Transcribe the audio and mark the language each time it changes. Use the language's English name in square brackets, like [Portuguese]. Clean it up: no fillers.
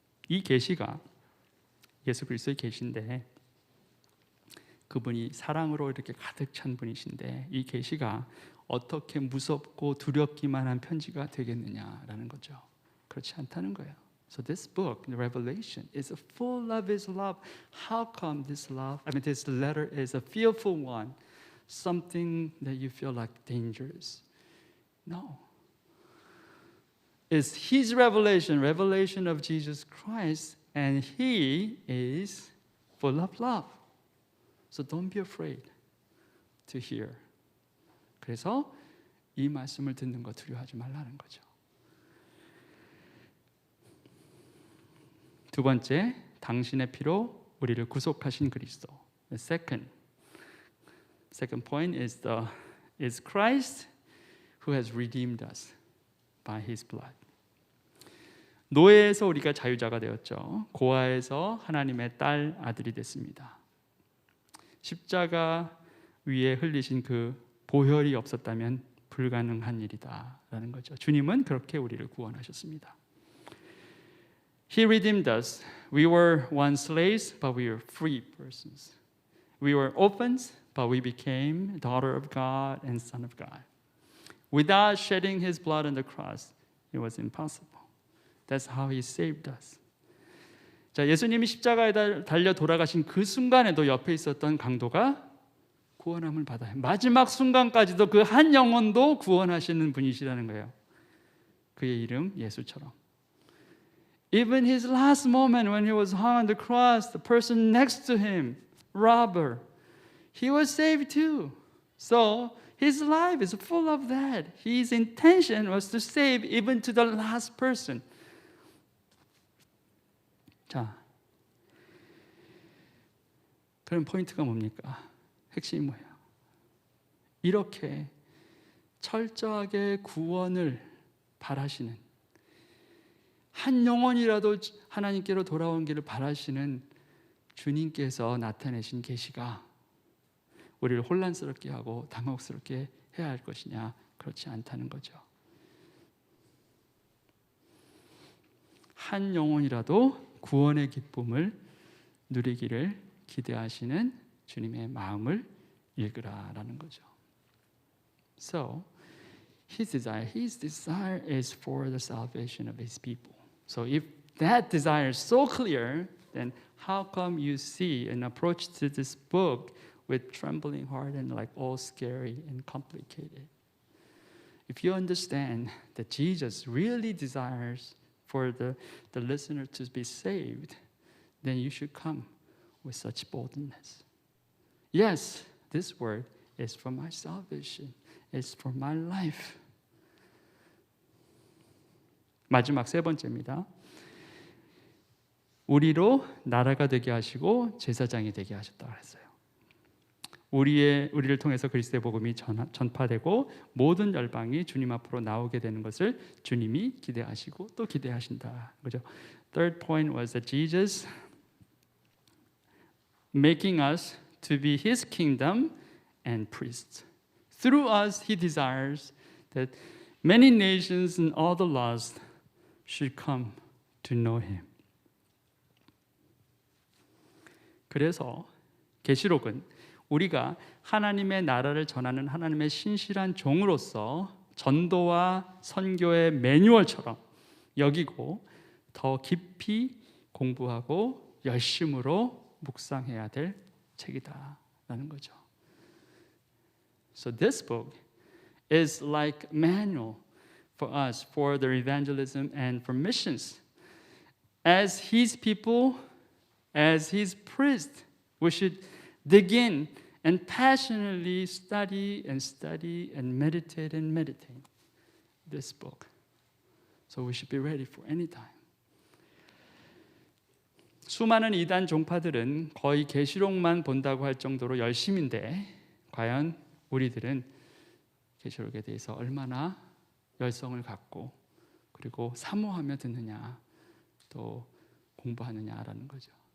[Korean] 이 계시가 예수 그리스도의 계시인데 그분이 사랑으로 이렇게 가득 찬 분이신데 이 계시가 어떻게 무섭고 두렵기만 한 편지가 되겠느냐라는 거죠. 그렇지 않다는 거예요. [English] So this book, the Revelation, is full of His love. How come this letter is a fearful one, something that you feel like dangerous? No. It's His revelation of Jesus Christ, and He is full of love. So don't be afraid to hear. [Korean] 그래서 이 말씀을 듣는 거 두려워하지 말라는 거죠. 두 번째, 당신의 피로 우리를 구속하신 그리스도. [English] The second point is Christ who has redeemed us by His blood. [Korean] 노예에서 우리가 자유자가 되었죠. 고아에서 하나님의 딸 아들이 됐습니다. 십자가 위에 흘리신 그 보혈이 없었다면 불가능한 일이다라는 거죠. 주님은 그렇게 우리를 구원하셨습니다. [English] He redeemed us. We were once slaves, but we were free persons. We were orphans, but we became daughter of God and son of God. Without shedding His blood on the cross, it was impossible. That's how He saved us. [Korean] 자, 예수님이 십자가에 달려 돌아가신 그 순간에도 옆에 있었던 강도가 구원함을 받아요. 마지막 순간까지도 그 한 영혼도 구원하시는 분이시라는 거예요. 그의 이름 예수처럼. [English] Even his last moment when he was hung on the cross, the person next to him, robber, he was saved too. So his life is full of that. His intention was to save even to the last person. [Korean] 자, 그럼 포인트가 뭡니까? 핵심이 뭐예요? 이렇게 철저하게 구원을 바라시는, 한 영혼이라도 하나님께로 돌아오기를 바라시는 주님께서 나타내신 계시가 우리를 혼란스럽게 하고 당혹스럽게 해야 할 것이냐? 그렇지 않다는 거죠. 한 영혼이라도 구원의 기쁨을 누리기를 기대하시는 주님의 마음을 읽으라라는 거죠. [English] So, His desire is for the salvation of His people. So if that desire is so clear, then how come you see an approach to this book with trembling heart and like all scary and complicated? If you understand that Jesus really desires for the listener to be saved, then you should come with such boldness. Yes, this word is for my salvation. It's for my life. [Korean] 마지막 세 번째입니다. 우리로 나라가 되게 하시고 제사장이 되게 하셨다고 했어요. 우리를 통해서 그리스도의 복음이 전파되고 모든 열방이 주님 앞으로 나오게 되는 것을 주님이 기대하시고 또 기대하신다. 그죠? [English] Third point was that Jesus making us to be His kingdom and priests. Through us, He desires that many nations and all the lost should come to know Him. [Korean] 그래서 계시록은 우리가 하나님의 나라를 전하는 하나님의 신실한 종으로서 전도와 선교의 매뉴얼처럼 여기고 더 깊이 공부하고 열심으로 묵상해야 될 책이다라는 거죠. [English] So this book is like manual for us for the evangelism and for missions. As His people, as His priest, we should dig in and passionately study and meditate this book. So we should be ready for any time. [Korean] 수많은 이단 종파들은 거의 계시록만 본다고 할 정도로 열심인데 과연 우리들은 계시록에 대해서 얼마나 열성을 갖고 그리고 사모하며 듣느냐 또 공부하느냐라는 거죠.